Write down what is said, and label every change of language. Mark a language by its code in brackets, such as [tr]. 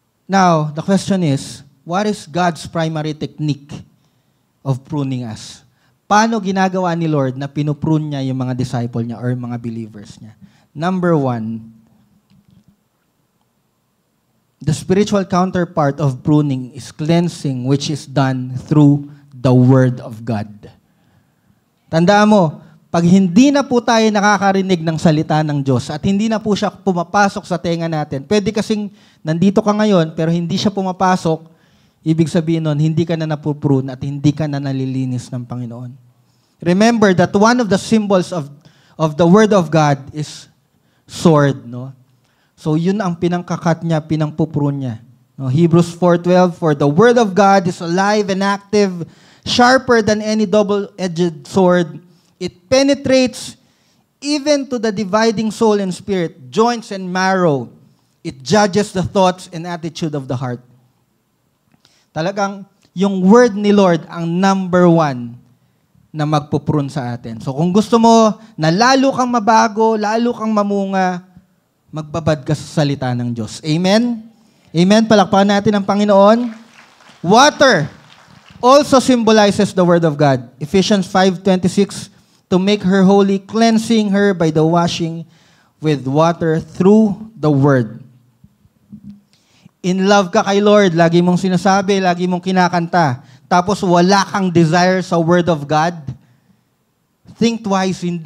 [en] Now, the question is, what is God's primary technique of pruning us? [tl] Paano ginagawa ni Lord na pinuprune niya yung mga disciple niya or mga believers niya? [en] Number 1, the spiritual counterpart of pruning is cleansing, which is done through the Word of God. [tl] Tandaan mo, pag hindi na po tayo nakakarinig ng salita ng Diyos at hindi na po siya pumapasok sa tenga natin, pwede kasing nandito ka ngayon pero hindi siya pumapasok, ibig sabihin nun, hindi ka na napuprune at hindi ka na nalilinis ng Panginoon. [en] Remember that one of the symbols of the Word of God is sword, no? [tl] So yun ang pinangkakat niya, pinangpuprune niya. No? [en] Hebrews 4:12, for the Word of God is alive and active, sharper than any double-edged sword. It penetrates even to the dividing soul and spirit, joints and marrow. It judges the thoughts and attitude of the heart. [tl] Talagang yung word ni Lord ang number one na magpuprune sa atin. So kung gusto mo na lalo kang mabago, lalo kang mamunga, magbabad ka sa salita ng Diyos. Amen? Amen? Palakpakan natin ang Panginoon. [en] Water also symbolizes the Word of God. Ephesians 5:26, to make her holy, cleansing her by the washing with water through the Word. [tl] In love ka kay Lord, lagi mong sinasabi, lagi mong kinakanta, tapos wala kang desire sa Word of God, [en] think twice.